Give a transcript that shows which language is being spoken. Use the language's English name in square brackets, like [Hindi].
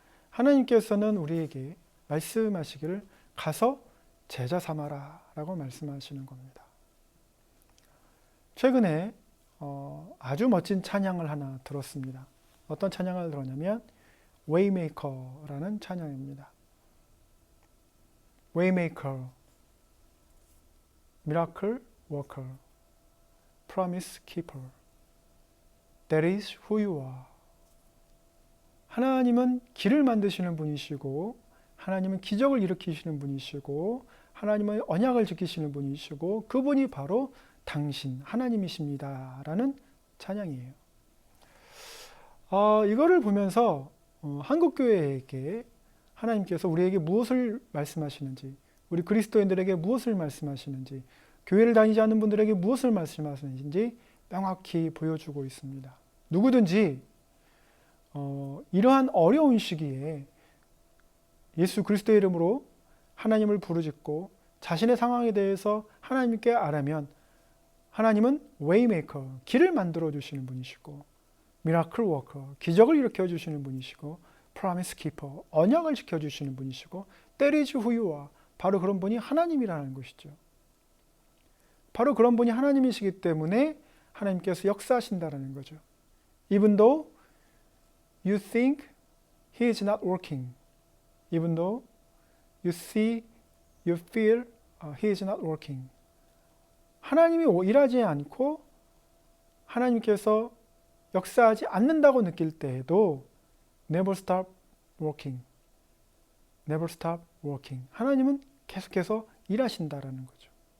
[Korean] 하나님께서는 우리에게 말씀하시기를 가서 제자 삼아라 라고 말씀하시는 겁니다. 최근에 아주 멋진 찬양을 하나 들었습니다. 어떤 찬양을 들었냐면 Waymaker라는 찬양입니다. [English] Waymaker, Miracle Worker, Promise Keeper, That is who you are. [Korean] 하나님은 길을 만드시는 분이시고 하나님은 기적을 일으키시는 분이시고 하나님은 언약을 지키시는 분이시고 그분이 바로 당신 하나님이십니다 라는 찬양이에요. 이거를 보면서 한국교회에게 하나님께서 우리에게 무엇을 말씀하시는지 우리 그리스도인들에게 무엇을 말씀하시는지, 교회를 다니지 않는 분들에게 무엇을 말씀하시는지 명확히 보여주고 있습니다. 누구든지 이러한 어려운 시기에 예수 그리스도의 이름으로 하나님을 부르짖고 자신의 상황에 대해서 하나님께 아뢰면 하나님은 웨이메이커, 길을 만들어 주시는 분이시고, 미라클 워커, 기적을 일으켜 주시는 분이시고, 프로미스 키퍼, 언약을 지켜 주시는 분이시고, 때리지 후유와, 바로 그런 분이 하나님이라는 것이죠. 바로 그런 분이 하나님이시기 때문에 하나님께서 역사하신다는 거죠. [English] Even though you think he is not working, even though you see, you feel he is not working. [Korean] 하나님이 일하지 않고 하나님께서 역사하지 않는다고 느낄 때에도 [English] never stop working. never stop working. [Korean] 하나님은 계속해서 일하신다라는 거죠.